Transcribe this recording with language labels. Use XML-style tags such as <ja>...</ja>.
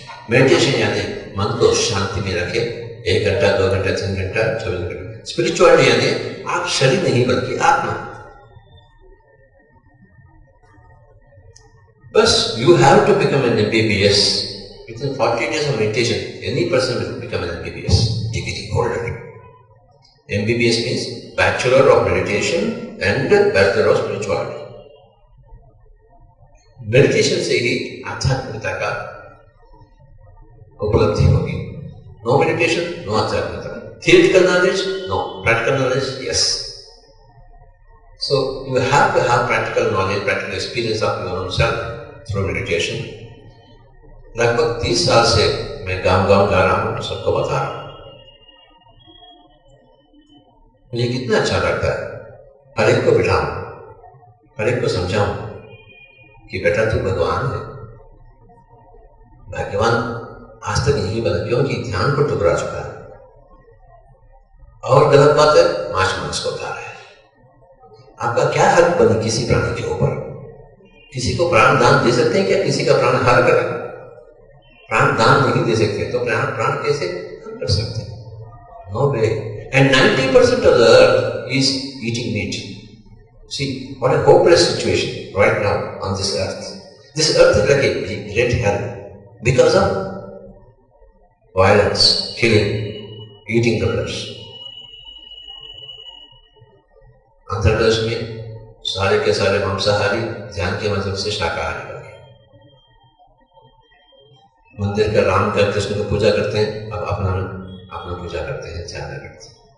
<hi>Meditation यानी मन को शांति में रखे, 1 घंटा, 2 घंटा, 3 घंटा, 24 घंटा। स्पिरिचुअलिटी यानी आप शरीर नहीं बल्कि आत्मा।</hi> <en>बस you have to become an MBBS within 40 days of meditation. Any person will become an MBBS degree holder. MBBS means Bachelor of Meditation and Bachelor of Spirituality.</en> <hi>Meditation से ही आध्यात्मिकता का उपलब्धि होगी।</hi> <en>No meditation, no आध्यात्मिकता। Theoretical knowledge, no. Practical knowledge, yes. So you have to have practical knowledge, practical experience of your own self through meditation.</en> <hi>लगभग 30 साल से मैं गांव-गांव जा रहा हूँ, सबको बता रहा हूँ। मुझे कितना अच्छा लगता है, हर एक को बिठाऊं, हर एक को समझाऊं कि बेटा तू भगवान है, भगवान आज तक यही बना क्योंकि ध्यान को टुकरा चुका है और गलत बात है मांस को खा रहा है। आपका क्या हक बनी किसी प्राणी के ऊपर? किसी को प्राण दान दे सकते हैं क्या? किसी का प्राण हार कर प्राण दान नहीं दे सकते तो प्राण कैसे हम कर सकते हैं?</hi> <en>No way. And 90% of the earth is eating meat. See what a hopeless situation right now on this earth. This earth is like a great hell because of violence, killing, eating the flesh.</en> <hi>Andhra Pradesh में सारे के सारे मांसाहारी ध्यान के मतलब से शाकाहारी बन गए। मंदिर का राम का कृष्ण की पूजा करते हैं, अब अपना पूजा करते हैं, ध्यान करते हैं।</hi>